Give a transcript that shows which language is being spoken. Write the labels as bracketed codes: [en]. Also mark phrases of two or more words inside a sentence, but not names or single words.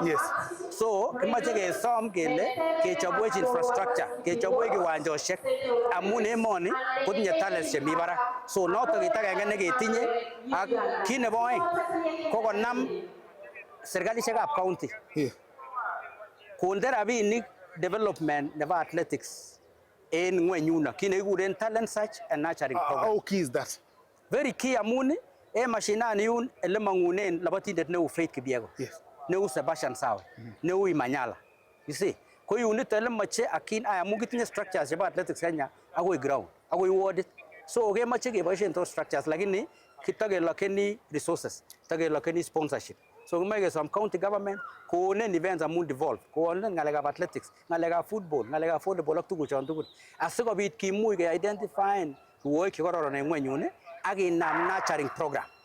[sgc] So kimoche kesom kele kechobwech infrastructure, kechobwech kiwanjosiek amun emoni kotinye talents chemi barak. So notok kit agenge neketinye ak kit nebo oeng ko konam serkalisiekab county konde rabinik development nebo athletics en ng'wenyuno kit nekikuren [en] talent search and nurturing program. How key is that? Very key [sgc] amun en mashinani yun ele mang'unen labatindet neu Faith Kipyegon, neu Sebastian Sawe, neu Imanyala. [en] You see, [sgc] ko yunito ele moche akin amun kitinye structures chebo athletics Kenya akoi ground, akoi wardit. So kemoche keboisien [en] those structures [sgc] lakini kitakelokeni resources, kitakelokeni sponsorship. So kimoche kesom [en] county government [sgc] konen events amun devolve, konen ng'alekab athletics, ng'alekab football, ng'alekab volleyball ak tuguchon tugul. Asikobit kimuch ke-identifyen rwoik chekororon en ng'wenyun ak inam [en] nurturing program.